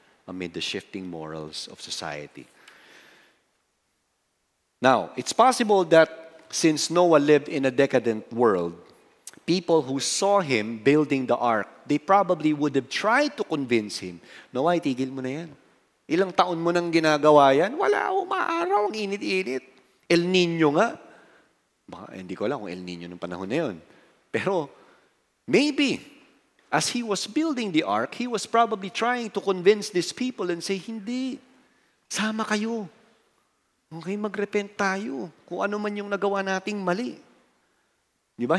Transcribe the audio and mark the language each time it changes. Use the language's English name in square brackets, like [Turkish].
[English] amid the shifting morals of society. Now, it's possible that since Noah lived in a decadent world, people who saw him building the ark, they probably would have tried to convince him, Noah, [Filipino] itigil mo na yan. Ilang taon mo nang ginagawa yan? Wala, umaaraw, ang init-init. El Nino nga. Baka, hindi ko alam kung El Nino ng panahon na yun. [English] Pero, maybe, as he was building the ark, he was probably trying to convince these people and say, [Filipino] hindi, sama kayo. Okay, magrepent tayo kung ano man yung nagawa nating mali. Diba?